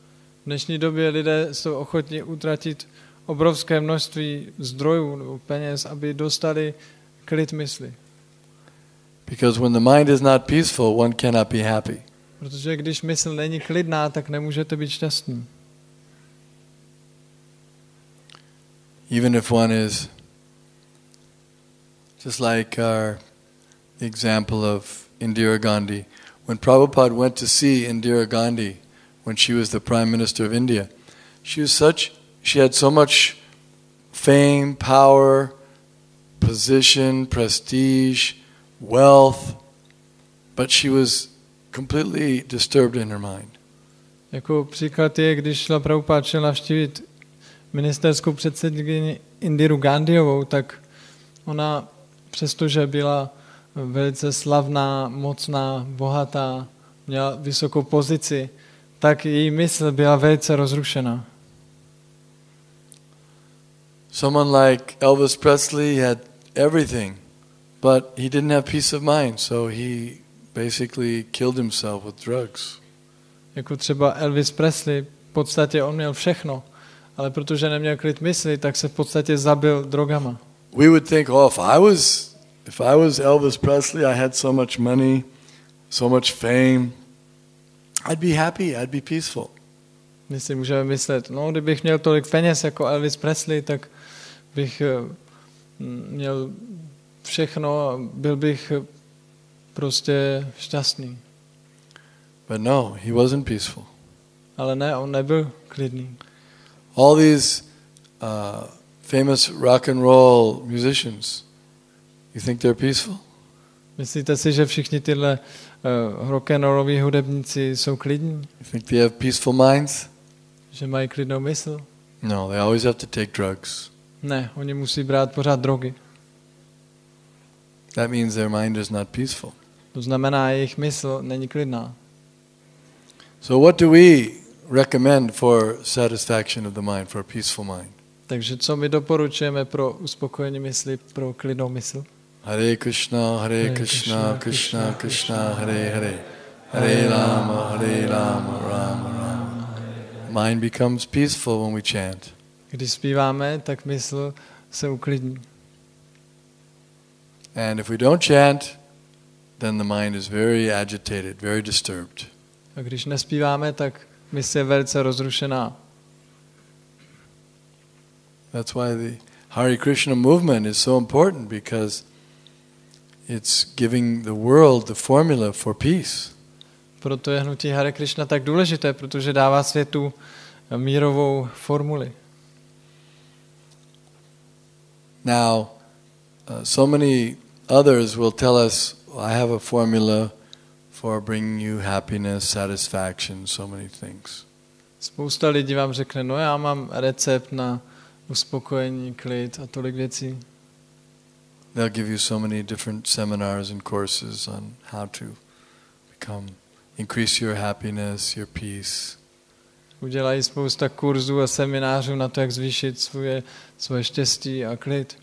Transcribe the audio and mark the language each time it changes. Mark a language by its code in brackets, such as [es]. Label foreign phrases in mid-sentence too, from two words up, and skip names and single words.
[cs] V V dnešní době lidé jsou ochotni utratit obrovské množství zdrojů nebo peněz, aby dostali klid mysli. [en] Because when the mind is not peaceful, one cannot be happy. [cs] Protože když mysl není klidná, tak nemůžete být šťastní. [en] Even if one is just like the example of Indira Gandhi. When Prabhupada went to see Indira Gandhi when she was the Prime Minister of India, she had so much fame, power, position, prestige, wealth, but she was completely disturbed in her mind. [cs] Jako příklad je, když šla Prabhupada šel navštívit ministerskou předsedkyni Indiru Gandhiovou, tak ona, přestože byla velice slavná, mocná, bohatá, měla vysokou pozici, tak její mysl byla velice rozrušená. [en] Someone like Elvis Presley had everything, but he didn't have peace of mind, so he basically killed himself with drugs. [cs] Jako třeba Elvis Presley, v podstatě on měl všechno, ale protože neměl klid mysli, tak se v podstatě zabil drogama. [en] We would think, oh, if I was Elvis Presley, I had so much money, so much fame, I'd be happy, I'd be peaceful. [cs] My si můžeme myslet, no, kdybych měl tolik peněz jako Elvis Presley, tak bych měl všechno a byl bych prostě šťastný. [en] But no, he wasn't peaceful. [cs] Ale ne, on nebyl klidný. [en] All these famous rock and roll musicians, you think they're peaceful? [cs] Myslíte si, že všichni tyhle rock and rolloví hudebníci jsou klidní? [en] You think they have peaceful minds? [cs] Že mají klidnou mysl? [en] No, they always have to take drugs. [cs] Ne, oni musí brát pořád drogy. [en] That means their mind is not peaceful. [cs] To znamená, jejich mysl není klidná. [en] So what do we recommend for satisfaction of the mind, for a peaceful mind? [cs] Takže co my doporučujeme pro uspokojení mysli, pro klidnou mysl? [sa] Hare Krishna, Krishna Krishna, Hare Hare. Hare Rama, Rama Rama. [en] Mind becomes peaceful when we chant. [cs] Když zpíváme, tak mysl se uklidní. [en] And if we don't chant, then the mind is very agitated, very disturbed. [cs] A když nespíváme, tak mysl je velice rozrušená. [en] That's why the Hare Krishna movement is so important, because it's giving the world the formula for peace. [cs] Proto je hnutí Hare Krishna tak důležité, protože dává světu mírovou formuli. [en] Now, so many others will tell us, I have a formula for bringing you happiness, satisfaction, so many things. [cs] Spousta lidí vám řekne, no já mám recept na uspokojení, klid a tolik věcí. [en] They'll give you so many different seminars and courses on how to increase your happiness, your peace. [cs] Udělají spousta kurzů a seminářů na to, jak zvýšit svoje štěstí a klid.